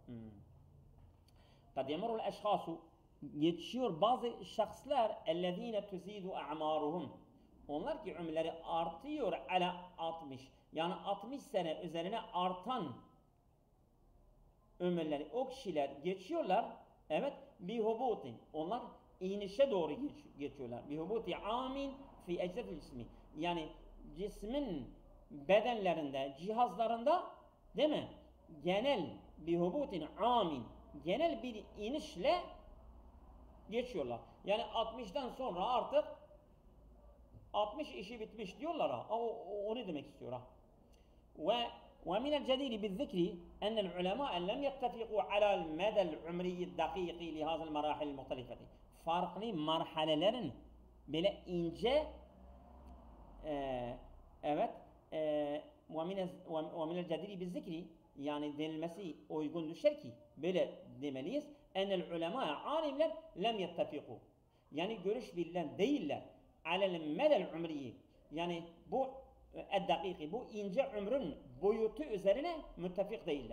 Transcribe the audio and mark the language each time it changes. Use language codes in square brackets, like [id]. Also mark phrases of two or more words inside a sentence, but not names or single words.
[ar] قد يمر الأشخاص [tr] geçiyor bazı şahslar [ar] الذين تزيد أعمارهم [tr] onlar ki ömürleri artıyor ala 60 yani 60 sene üzerine artan ömürleri o kişiler geçiyorlar evet bihubutin onlar inişe doğru geçiyorlar [ar] بهبوط عام في أجزاء الجسم [tr] yani cismin bedenlerinde, cihazlarında değil mi? Genel bir [ar] هبوط عام, [tr] genel bir inişle geçiyorlar. Yani 60'tan sonra artık 60 işi bitmiş diyorlar ha. O ne demek istiyor ha? [ar] ومن الجدير بالذكر أن العلماء لم يتفقوا على المدى العمري الدقيق لهذه المراحل المختلفة. [tr] Farklı marhalelerin böyle ince evet [ar] ومن الجدير بالذكر [tr] yani denilmesi uygun düşer ki böyle demeliyiz. [ar] أن العلماء [tr] alimler [ar] لم يتفقوا. [tr] Yani görüş bilinen değiller. [ar] على المدى العمري. [tr] Yani bu dakiki, bu ince ömrün boyutu üzerine müttefik değiller.